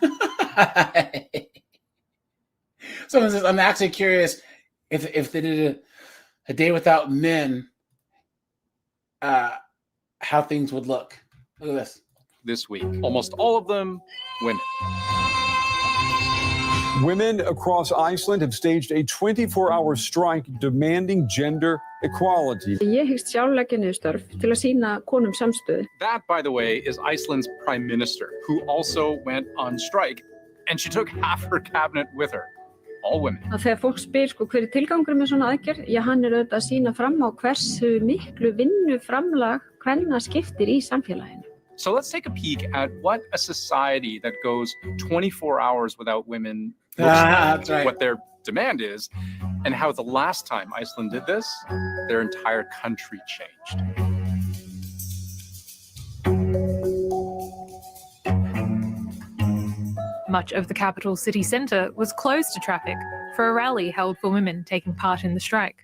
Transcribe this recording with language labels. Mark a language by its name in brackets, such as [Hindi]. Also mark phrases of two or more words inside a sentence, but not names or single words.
[English] Someone says, I'm actually curious if they did a day without men, how things would look. Look at this. This week, almost all of them women. Women across Iceland have staged a 24-hour strike demanding gender equality. [Icelandic] Ég hyggst sjálf leggja niður störf til að sýna konum samstöðu. [English] That, by the way, is Iceland's prime minister, who also went on strike, and she took half her cabinet with her. All women. [Icelandic] Að þegar fólk spyr hver tilgangur með svona aðgerð, hann auðvitað að sýna fram á hversu miklu vinnuframlag kvenna skiptir í samfélaginu. [English] So let's take a peek at what a society that goes 24 hours without women looks like, That's right. what their demand is, and how the last time Iceland did this, their entire country changed. Much of the capital city centre was closed to traffic for a rally held for women taking part in the strike.